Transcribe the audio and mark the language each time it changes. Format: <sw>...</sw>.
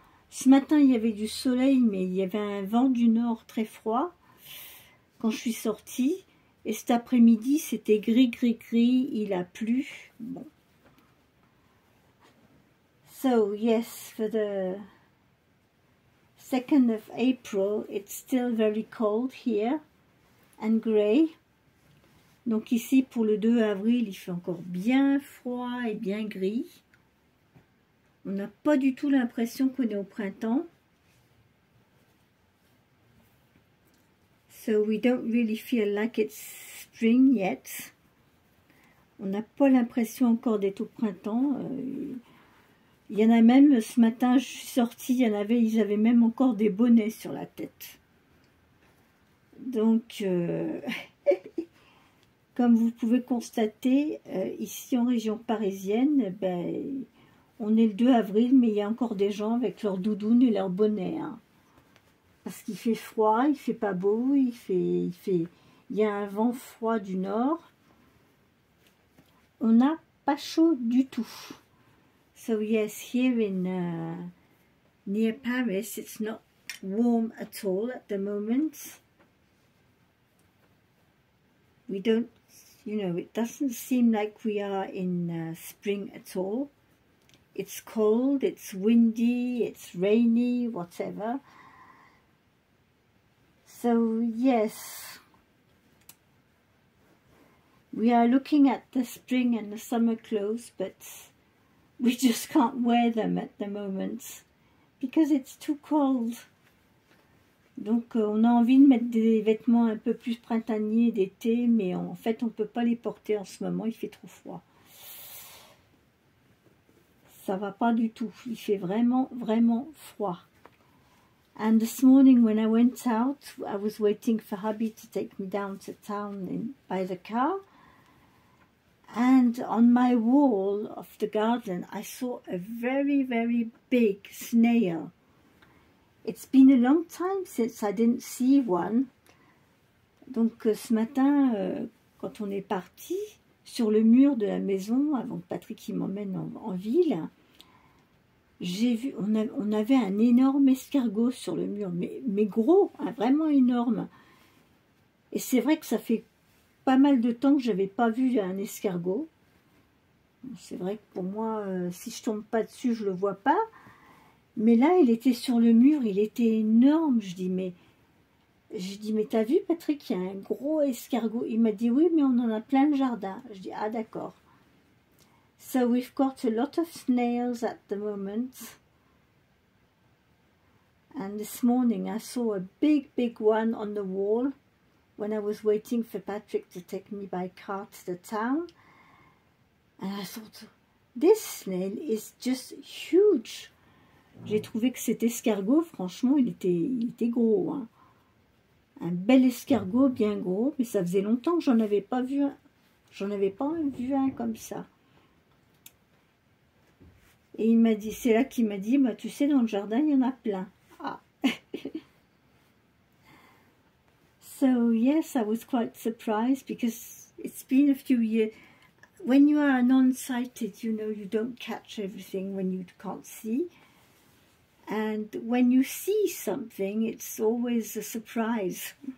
<fr>Ce matin il y avait du soleil, mais il y avait un vent du nord très froid quand je suis sortie. Et cet après-midi c'était gris, il a plu. Bon.</fr> <en>So yes, for the 2nd of April, it's still very cold here and grey.</en> <fr>Donc ici, pour le 2 avril, il fait encore bien froid et bien gris. On n'a pas du tout l'impression qu'on est au printemps.</fr> <en>So we don't really feel like it's spring yet.</en> <fr>On n'a pas l'impression encore d'être au printemps. Il y en a même, ce matin, je suis sortie, ils avaient même encore des bonnets sur la tête. Donc, comme vous pouvez constater, ici en région parisienne, on est le 2 avril, mais il y a encore des gens avec leurs doudounes et leurs bonnets. Hein. Parce qu'il fait froid, il fait pas beau, il y a un vent froid du nord. On n'a pas chaud du tout.</fr> <en>So yes, here in near Paris, it's not warm at all at the moment. We don't, it doesn't seem like we are in spring at all. It's cold, it's windy, it's rainy, whatever. So yes, we are looking at the spring and the summer clothes, but we just can't wear them at the moment because it's too cold.</en> <fr>Donc on a envie de mettre des vêtements un peu plus printaniers d'été, mais en fait on ne peut pas les porter en ce moment, il fait trop froid. Ça va pas du tout, il fait vraiment froid.</fr> <en>And this morning when I went out, I was waiting for hubby to take me down to town by the car. And on my wall of the garden, I saw a very big snail. It's been a long time since I didn't see one.</en> <fr>Donc ce matin, quand on est parti, sur le mur de la maison, avant que Patrick m'emmène en ville, j'ai vu, on avait un énorme escargot sur le mur, mais gros, hein, vraiment énorme. Et c'est vrai que ça fait pas mal de temps que je n'avais pas vu un escargot. C'est vrai que pour moi, si je tombe pas dessus, je le vois pas. Mais là, il était sur le mur, il était énorme. Je dis, mais t'as vu, Patrick, il y a un gros escargot. Il m'a dit, oui, mais on en a plein le jardin. Je dis, ah, d'accord.</fr> <en>So we've got a lot of snails at the moment. And this morning I saw a big one on the wall when I was waiting for Patrick to take me by car to the town. And I thought, this snail is just huge.</en> <fr>J'ai trouvé que cet escargot, franchement, il était gros. Hein. Un bel escargot, bien gros, mais ça faisait longtemps que j'en avais pas vu un. J'en avais pas vu un comme ça. Et il m'a dit, c'est là qu'il m'a dit, bah, tu sais, dans le jardin, il y en a plein. Ah.</fr> <en>So, yes, I was quite surprised because it's been a few years. When you are non-sighted, you don't catch everything when you can't see. And when you see something, it's always a surprise.</en>